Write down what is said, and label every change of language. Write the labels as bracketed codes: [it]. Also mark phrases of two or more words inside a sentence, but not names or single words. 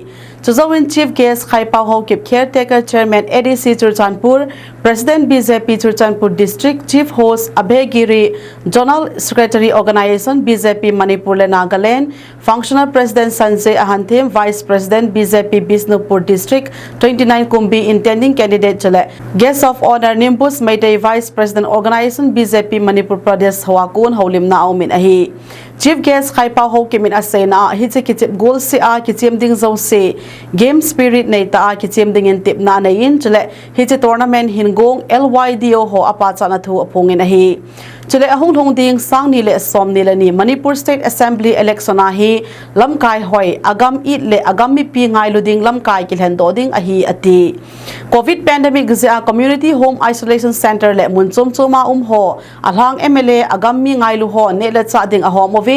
[en] Chuzawin Chief Guest Khai Pao Ho Kip Caretaker Chairman ADC Churchanpur, President BJP Churchanpur District Chief Host Abhay Giri, Zonal Secretary Organization BJP Manipur le Nagaland, Functional President Sanjay Ahantim, Vice President BJP Bisnupur District 29 Kumbi intending candidate Chale. Guest of Honor Nimbus Meitei Vice President Organization BJP Manipur Pradesh [tcz] Hawakun Holim Na Omin Ahi. [en] Chief Guest [tcz] Khai Pao Ho Kimin Asena Hitse Kitip Goal Si A Kitim Ding Zo Se [en] Game Spirit [tcz] Neita A Kitim Ding in Tip Na Nayin Chile Hitse Tournament Hingong LYDO Ho Apatsa Na Tu Apungin Ahi Chile Ahong Hong Ding Sang Nile Som Nile Ni Manipur [en] State Assembly Election [tcz] Ahi Lamkai Hoi Agam It Le Agam Mi Pi Ngai Luding Lamkai Kilhendo Ding Ahi Ati [en] COVID Pandemic [tcz] Zia [en] Community Home Isolation Center [tcz] Le Munchum Chuma Ho Alhang MLA Agam Mi Ngai Lu Ho Nele Cha Ding Ahom